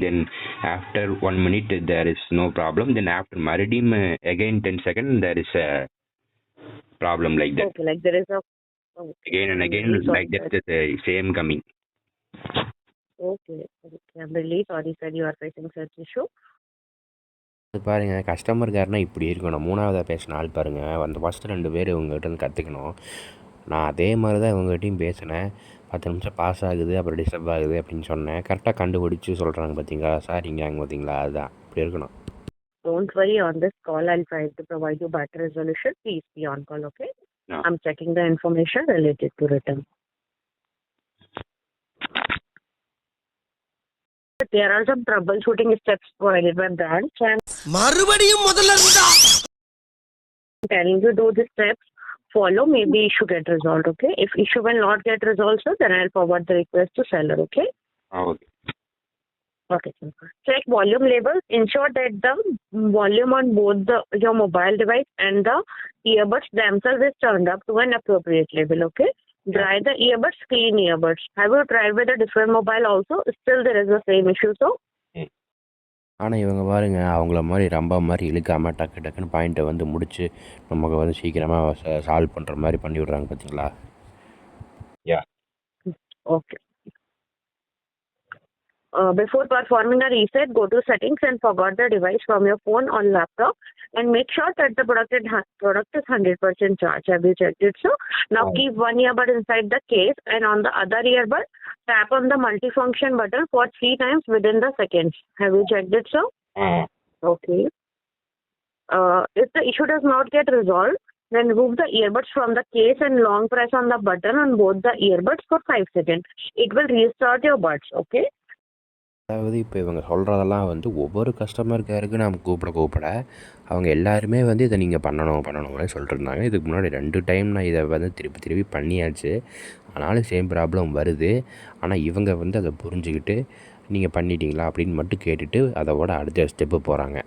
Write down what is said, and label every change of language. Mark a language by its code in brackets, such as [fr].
[en] Then after 1 minute, there is no problem. Then after Maridim, again 10 seconds, there is a problem like that. Okay, like there is a... Okay. Again and again, like that, the same coming. Okay. I'm really sorry, sir, you are facing such issue. [ta] பாருங்கள், customer கேர்னால் இப்படி இருக்கணும். 3ஆவதாக பேசின ஆள் பாருங்கள், அந்த first 2 பேர் இவங்ககிட்ட கற்றுக்கணும். நான் அதே மாதிரி தான் இவங்ககிட்டையும் பேசினேன். 10 நிமிஷம் பாஸ் ஆகுது, அப்புறம் டிஸ்டர்ப் ஆகுது அப்படின்னு சொன்னேன். கரெக்டாக கண்டுபிடிச்சி சொல்கிறாங்க பார்த்தீங்களா சார், இங்கே அங்கே பார்த்தீங்களா, அதுதான் இப்படி இருக்கணும். [en] Don't worry, on this call I'll try to provide you better resolution. Please be on call, okay? No. I'm checking the information related to return. There are some troubleshooting steps provided by branch and [ta] மறுபடியும் முதல்ல இருந்தா. [en] I'm telling you, do the steps, follow, maybe issue get resolved, okay? If issue will not get resolved, sir, then I'll forward the request to seller, okay? Okay. Okay, sir. Check volume levels. Ensure that the volume on both your mobile device and the earbuds themselves is turned up to an appropriate level, okay? Dry the earbuds, clean earbuds. Have you tried with a different mobile also? Still there is the same issue, so? [ta] ஆனால் இவங்க பாருங்க அவங்கள மாதிரி ரொம்ப மாதிரி இழுக்காமல் டக்கு டக்குன்னு பாயிண்ட்டை வந்து முடித்து நமக்கு வந்து சீக்கிரமாக சால்வ் பண்ணுற மாதிரி பண்ணி விட்றாங்க பார்த்தீங்களா? [en] Yeah. Okay. Before performing a reset, go to settings and forgot the device from your phone or laptop and make sure that the product is 100% charged. Have you checked it? So now keep one earbud inside the case and on the other earbud, tap on the multifunction button for 3 times within the seconds. Have you checked it? So okay. If the issue does not get resolved, then remove the earbuds from the case and long press on the button on both the earbuds for 5 seconds. It will restart your buds. Okay. [ta] அதாவது இப்போ இவங்க சொல்கிறதெல்லாம் வந்து ஒவ்வொரு customer கேருக்கு நாம் கூப்பிட அவங்க எல்லாருமே வந்து இதை நீங்கள் பண்ணணும்னு சொல்லிட்டுருந்தாங்க. இதுக்கு முன்னாடி 2 டைம் நான் இதை வந்து திருப்பி பண்ணியாச்சு. ஆனாலும் சேம் ப்ராப்ளம் வருது. ஆனால் இவங்க வந்து அதை புரிஞ்சுக்கிட்டு நீங்கள் பண்ணிட்டீங்களா அப்படின்னு மட்டும் கேட்டுட்டு அதோட அடுத்த ஸ்டெப்பு போகிறாங்க.